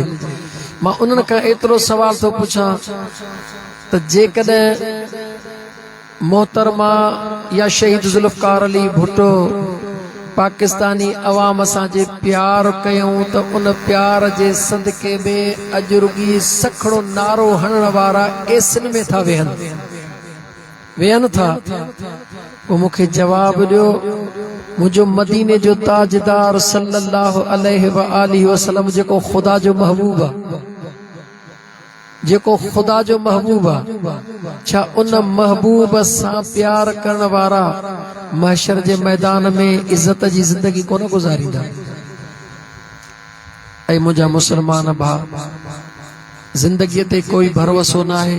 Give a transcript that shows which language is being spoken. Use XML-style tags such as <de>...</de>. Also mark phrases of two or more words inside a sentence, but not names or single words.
<sd>मां उन्हनि खां एतिरो सवाल थो पुछां त जेकॾहिं मोहतरमा या शहीद ज़ुल्फ़कार अली भुट्टो पाकिस्तानी अवाम सां जे प्यार कयूं त उन प्यार जे सदके में अॼु रुॻी सखड़ो नारो हणण वारा एसिन में था वेहनि था। पोइ मूंखे जवाब ॾियो, मुंहिंजो मदीने जो ताजदार</sd> <ar>صلى الله عليه وآله وسلم</ar> <sd>जेको ख़ुदा जो महबूब आहे, जेको ख़ुदा जो महबूब आहे, छा उन महबूब सां प्यार करण वारा महशर जे मैदान में इज़त जी ज़िंदगी कोन गुज़ारींदा? ऐं मुंहिंजा मुस्लमान भाउ, ज़िंदगीअ ते कोई भरोसो न आहे।</sd>